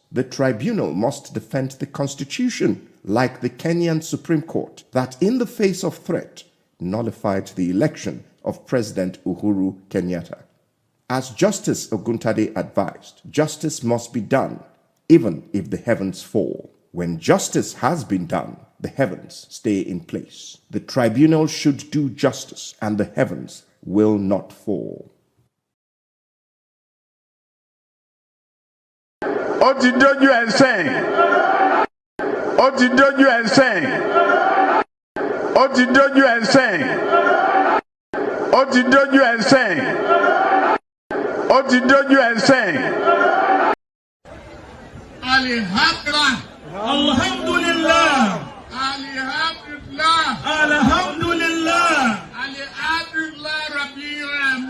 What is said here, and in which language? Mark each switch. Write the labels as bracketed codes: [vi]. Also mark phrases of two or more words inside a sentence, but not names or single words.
[en] The tribunal must defend the Constitution, like the Kenyan Supreme Court, that in the face of threat nullified the election of President Uhuru Kenyatta. As Justice Oguntade advised, justice must be done, even if the heavens fall. When justice has been done, the heavens stay in place. The tribunal should do justice, and the heavens will not fall. [yo] Ó ti dójú ẹ̀ sẹ́yìn. Ó ti dójú ẹ̀ sẹ́yìn. Ó ti dójú ẹ̀ sẹ́yìn. Ó ti dójú ẹ̀ sẹ́yìn. Ó ti dójú ẹ̀ sẹ́yìn. [ar] الحمد لله. الحمد لله. الحمد لله. الحمد لله. الحمد لله رب العالمين.